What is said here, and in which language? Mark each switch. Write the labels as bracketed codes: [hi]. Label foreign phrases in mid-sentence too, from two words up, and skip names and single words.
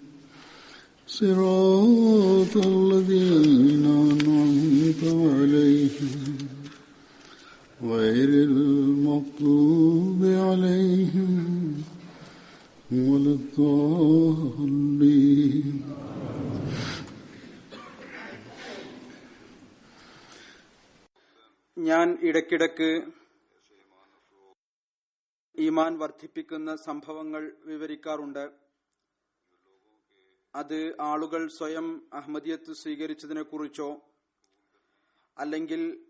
[ar] صراط الذين أنعمت عليهم غير المغضوب عليهم ولا الضالين. [ml] ഞാൻ ഇടയ്ക്കിടയ്ക്ക് ഈമാൻ വർദ്ധിപ്പിക്കുന്ന സംഭവങ്ങൾ വിവരിക്കാറുണ്ട്. അത് ആളുകൾ സ്വയം അഹ്മദിയത്ത് സ്വീകരിച്ചതിനെ കുറിച്ചോ അല്ലെങ്കിൽ